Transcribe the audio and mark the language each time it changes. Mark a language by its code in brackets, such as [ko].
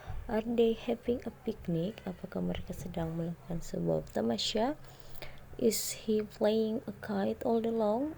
[en] Are they having a picnic? [id] Apakah mereka sedang melakukan sebuah tamasya? [en] Is he flying a kite all day long?